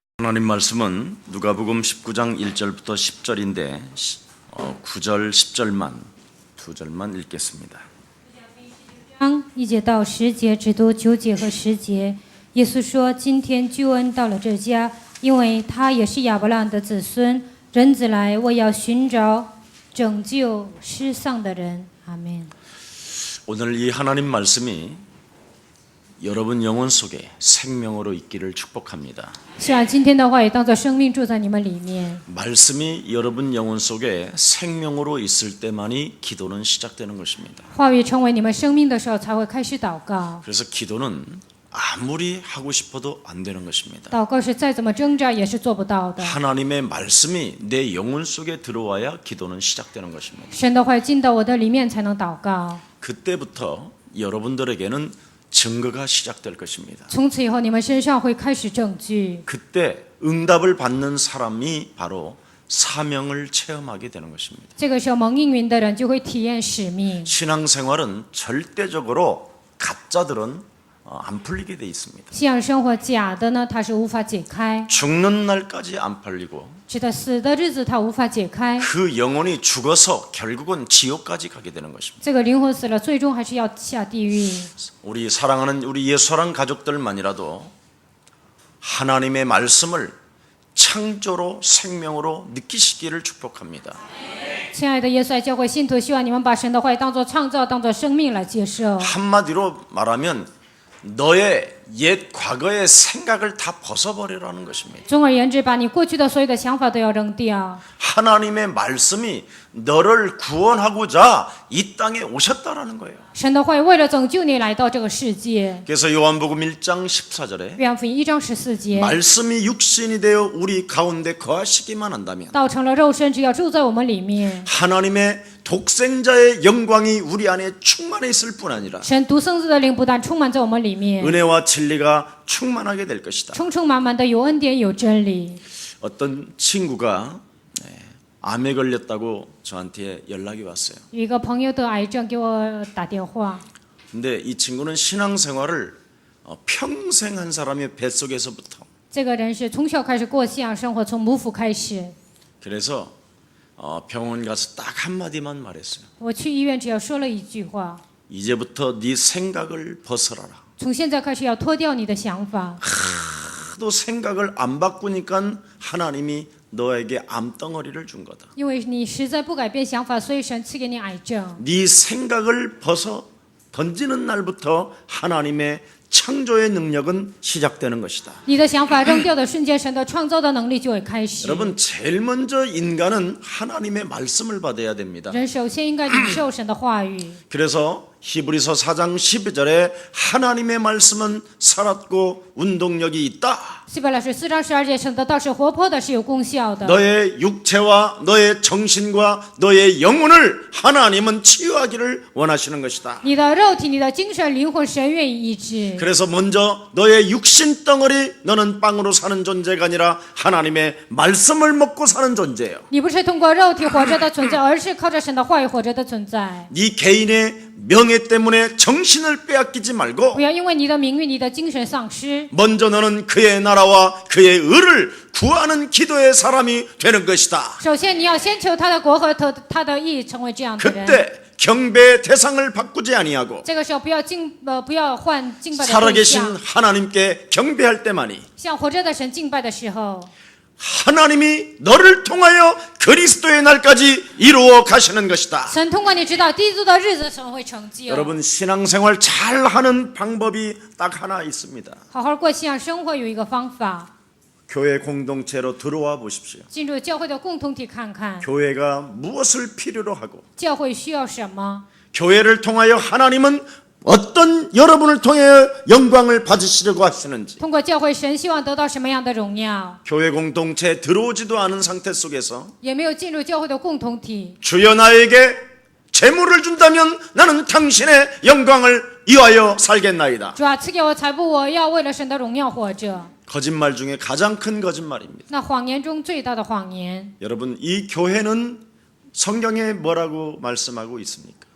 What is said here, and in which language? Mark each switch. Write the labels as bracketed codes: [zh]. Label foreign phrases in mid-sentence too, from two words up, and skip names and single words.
[ko] 하나님 말씀은 누가복음 19장 1절부터 10절인데 9절, 10절만 두 절만 읽겠습니다. [zh] 1 节到10节，只读9节和10节。耶稣说：“今天救恩到了这家，因为他也是亚伯拉罕的子孙。人子来，我要寻找拯救失丧的人。” 阿门。 [ko] 오늘 이 하나님 말씀이 여러분 영혼 속에 생명으로 있기를 축복합니다. [zh] 希望今天的话语当作生命住在你们里面。 [ko] 말씀이 여러분 영혼 속에 생명으로 있을 때만이 기도는 시작되는 것입니다. [zh] 话语成为你们生命的时候，才会开始祷告。 [ko] 그래서 기도는 아무리 하고 싶어도 안 되는 것입니다. [zh] 祷告是再怎么挣扎也是做不到的。 [ko] 하나님의 말씀이 내 영혼 속에 들어와야 기도는 시작되는 것입니다. [zh] 神的话语进到我的里面才能祷告。 [ko] 그때부터 여러분들에게는 증거가 시작될 것입니다. [zh] 从此以后，你们身上会开始证据。 [ko] 그때 응답을 받는 사람이 바로 사명을 체험하게 되는 것입니다. [zh] 这个时候，蒙应允的人就会体验使命。 [ko] 신앙생활은 절대적으로 가짜들은 안 풀리게 돼 있습니다. [zh] 信仰生活假的呢，它是无法解开； [ko] 죽는 날까지 안 풀리고 [zh] 直到死的日子，它无法解开。 [ko] 그 영혼이 죽어서 결국은 지옥까지 가게 되는 것입니다. [zh] 这个灵魂死了，最终还是要下地狱。 [ko] 우리 사랑하는 우리 예수랑 가족들만이라도 하나님의 말씀을 창조로 생명으로 느끼시기를 축복합니다. [zh] 亲爱的耶稣爱教会信徒，希望你们把神的话语当作创造，当作生命来接受。 [ko] 한마디로 말하면 너의 옛 과거의 생각을 다 벗어버리라는 것입니다. [zh] 总而言之，把你过去的所有的想法都要扔掉。 [ko] 하나님의 말씀이 너를 구원하고자 이 땅에 오셨다라는 거예요. [zh] 神的话语为了拯救你来到这个世界。 [ko] 그래서 요한복음 1장 14절에 [zh] 约翰福音1章14节， [ko] 말씀이 육신이 되어 우리 가운데 거하시기만 한다면 [zh] 道成了肉身，只要住在我们里面， [ko] 하나님의 독생자의 영광이 우리 안에 충만해 있을 뿐 아니라 [zh] 神独生子的灵不但充满在我们里面， [ko] 은혜와 진리가 충만하게 될 것이다. [zh] 充充满满的有恩典有真理。 [ko] 어떤 친구가 암에 걸렸다고 저한테 연락이 왔어요. [zh] 有一个朋友得癌症给我打电话， [ko] 근데 이 친구는 신앙생활을 평생 한 사람의 뱃속에서부터 [zh] 这个人是从小开始过信仰生活，从母腹开始。 [ko] 그래서 병원 가서 딱 한마디만 말했어요. [zh] 我去医院只要说了一句话， [ko] 이제부터 네 생각을 벗어라라. [zh] 从现在开始要脱掉你的想法。 [ko] 하도 생각을 안 바꾸니까 하나님이 너에게 암덩어리를 준 거다. [zh] 因为你实在不改变想法，所以神赐给你癌症。 [ko] 네 생각을 벗어 던지는 날부터 하나님의 창조의 능력은 시작되는 것이다. [zh] 你的想法扔掉的瞬间，神的创造的能力就会开始。 [ko] 여러분 제일 먼저 인간은 하나님의 말씀을 받아야 됩니다. [zh] 人首先应该领受神的话语。 [ko] 그래서 히브리서 4장 12절에 하나님의 말씀은 살았고 운동력이 있다. [zh] 希伯来书4章12节，神的道是活泼的，是有功效的。 [ko] 너의 육체와 너의 정신과 너의 영혼을 하나님은 치유하기를 원하시는 것이다. [zh] 你的肉体、你的精神、灵魂，神愿意医治。 [ko] 그래서 먼저 너의 육신 덩어리 너는 빵으로 사는 존재가 아니라 하나님의 말씀을 먹고 사는 존재예요. [zh] 你不是通过肉体活着的存在，而是靠着神的话语活着的存在。 [ko] 네 개인의 명예 때문에 정신을 빼앗기지 말고 [zh] 不要因为你的名誉、你的精神丧失， [ko] 먼저 너는 그의 나라와 그의 의를 구하는 기도의 사람이 되는 것이다. [zh] 首先你要先求他的国和他的义，成为这样的人。 [ko] 그때 경배의 대상을 바꾸지 아니하고 [zh] 这个时候不要换敬拜的对 [ko] 살아계신 [zh] 象， [ko] 하나님께 경배할 때만이 [zh] 向活着的神敬拜的时候， [ko] 하나님이 너를 통하여 그리스도의 날까지 이루어 가시는 것이다. [zh] 神通过你知道基督的日子，神会成就。 [ko] 여러분 신앙생활 잘하는 방법이 딱 하나 있습니다. [zh] 好好过信仰生活有一个方法， [ko] 교회 공동체로 들어와 보십시오. [zh] 进入教会的共同体看看， [ko] 교회가 무엇을 필요로 하고 [zh] 教会需要什么， [ko] 교회를 통하여 하나님은 어떤 여러분을 통해 영광을 받으시려고 하시는지 [zh] 通过教会神希望得到什么样的荣耀， [ko] 교회 공동체에 들어오지도 않은 상태 속에서 [zh] 也没有进入教会的共同体。 [ko] 주여 나에게 재물을 준다면 나는 당신의 영광을 위하여 살겠나이다. [zh] 主啊，赐给我财富，我要为了神的荣耀活着。 [ko] 거짓말 중에 가장 큰 거짓말입니다. [zh] 那谎言中最大的谎言， [ko] 여러분 이 교회는 성경에 뭐라고 말씀하고 있습니까?